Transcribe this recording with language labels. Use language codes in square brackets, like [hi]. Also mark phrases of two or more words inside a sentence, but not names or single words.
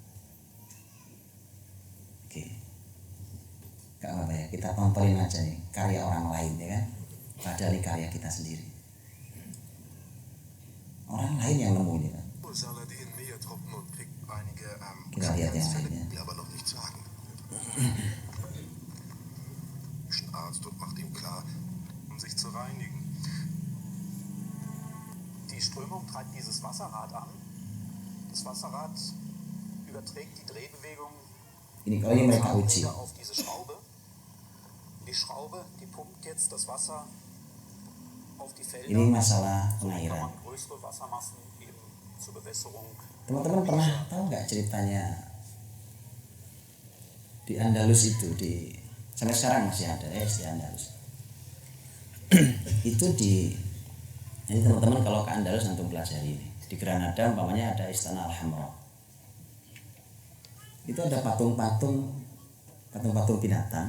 [id] Oke, nggak apa-apa ya. Kita tontonin aja nih karya orang lain ya kan. Padahal ini karya kita sendiri. Orang lain yang nemu ini kan. Kita lihat yang lainnya. [de] Arzt und macht ihm klar, sich zu reinigen. Die Strömung treibt dieses Wasserrad an. Das Wasserrad überträgt die Drehbewegung [id] Ini kalau ini mereka uji. [de] auf diese Schraube. Die Schraube, die pumpt jetzt das Wasser auf die Felder. [id] Ini masalah pengairan. [de] Größere Wassermassen eben zur Bewässerung. [id] Teman-teman pernah tahu nggak ceritanya di Andalus itu, sampai sekarang masih ada di Andalus. Itu ini teman-teman kalau ke Andalus nanti pelajari ini. Di Granada umpamanya ada Istana Al-Hamra. Itu ada patung-patung binatang.